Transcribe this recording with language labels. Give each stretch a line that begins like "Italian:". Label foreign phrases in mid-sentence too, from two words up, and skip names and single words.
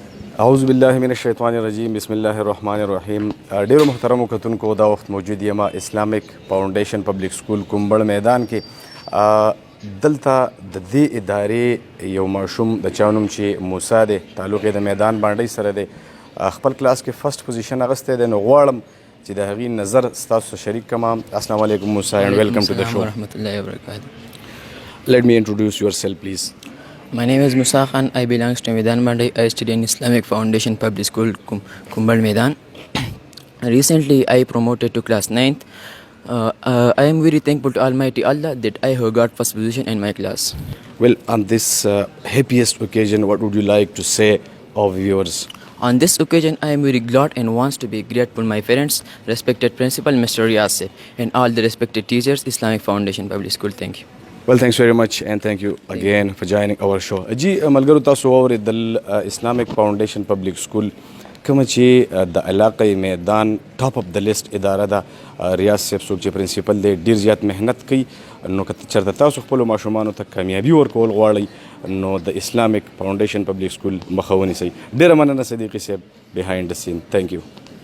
Arabic: اعوذ بالله من الشیطان الرجیم بسم الله الرحمن الرحیم.
Pashto: ډیرو محترمو کتونکو دا وخت موجود یم اسلامیک فاونډیشن پبلک سکول کومبړ میدان کې. دلته د دې ادارې یو ماشوم د چا نوم چې موسی دی، تعلق یې د میدان باندې سره دی، خپل کلاس کې فرست پوزیشن اخیستی دی. نو غواړم چې د هغې نظر ستاسو سره شریک کړم.
Arabic: السلام علیکم
English: موسی and welcome to the show.
Arabic: ورحمة الله وبركاته.
English: Let me introduce yourself please. My name is Musakhan. I belong to Medan Mandi. I study in Islamic Foundation Public School, Kumbal Medan. Recently, I promoted to class 9th. I am very thankful to Almighty Allah that I have got first position in my class. Well, on this happiest occasion, what would you like to say of viewers? On this occasion, I am very glad and wants to be grateful my parents, respected principal Mr. Yasir, and all the respected teachers, Islamic Foundation Public School. Thank you. Well, thanks very much and thank you again for joining our show.
Pashto: جی ملګرو تاسو واورېدل اسلامک فاونډیشن پبلک سکول کومه چې د علاقې میدان
English: top of
Pashto: د لیست اداره ده. ریاض صاحب څوک چې پرنسپل دی ډېر زیات محنت کوي. نو که چېرته تاسو خپلو ماشومانو ته کامیابي ورکول غواړئ نو د اسلامک فاونډیشن پبلک سکول مخه ونیسئ. ډېره مننه صدیقي صاحب
English: behind the scene. Thank you.